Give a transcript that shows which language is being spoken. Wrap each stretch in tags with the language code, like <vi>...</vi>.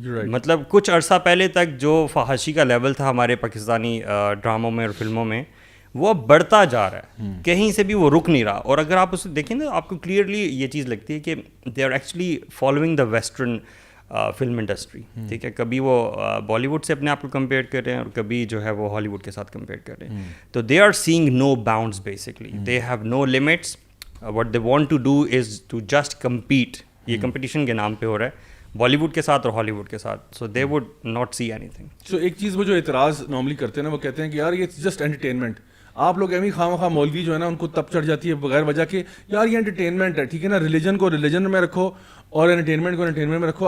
<ur>مطلب کچھ عرصہ پہلے تک جو فحاشی کا لیول تھا ہمارے پاکستانی ڈراموں میں اور فلموں میں, وہ اب بڑھتا جا رہا ہے, کہیں سے بھی وہ رک نہیں رہا. اور اگر آپ اسے دیکھیں نا, آپ کو کلیئرلی یہ چیز لگتی ہے کہ</ur> <en>they are actually following the western film industry,</en> <ur>ٹھیک ہے. کبھی وہ بالی ووڈ سے اپنے آپ کو کمپیئر کر رہے ہیں اور کبھی جو ہے وہ ہالی ووڈ کے ساتھ کمپیئر کر رہے ہیں.</ur> <en>تو they are saying no bounds basically, they have no limits. What they want to do is to just compete.</en> <ur>یہ کمپٹیشن کے نام پہ ہو رہا ہے بالی ووڈ کے ساتھ اور ہالی ووڈ کے ساتھ.</ur> <en>So they would not see any thing.</en> <ur>سو ایک چیز وہ جو اعتراض نارملی کرتے ہیں نا, وہ کہتے ہیں کہ یار یہ جسٹ انٹرٹینمنٹ. آپ لوگ ایویں خواہ مخواہ مولوی جو ہے نا ان کو تب چڑھ جاتی ہے بغیر وجہ کے, یار یہ انٹرٹینمنٹ ہے, ٹھیک ہے نا, ریلیجن کو ریلیجن میں رکھو اور انٹرٹینمنٹ کو انٹرٹینمنٹ میں رکھو.</ur>